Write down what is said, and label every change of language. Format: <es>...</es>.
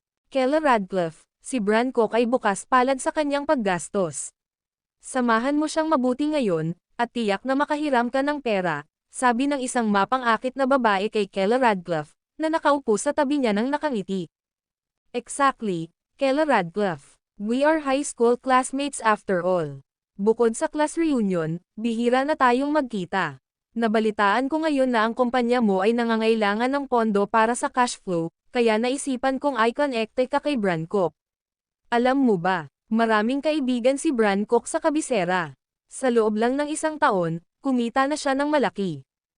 <tl>Kela Radcliffe, si Bran Cook ay bukas palad sa kanyang paggastos. Samahan mo siyang mabuti ngayon, at tiyak na makahiram ka ng pera, sabi ng isang mapang-akit na babae kay Kela Radcliffe, na nakaupo sa tabi niya ng nakangiti.</tl> <en>Exactly, Kela Radcliffe. We are high school classmates after all.</en> <tl>Bukod sa class reunion, bihira na tayong magkita. Nabalitaan ko ngayon na ang kumpanya mo ay nangangailangan ng pondo para sa cash flow, kaya naisipan kong i-connecte ka kay Bran Cook. Alam mo ba, maraming kaibigan si Bran Cook sa kabisera. Sa loob lang ng isang taon, kumita na siya ng malaki.</tl>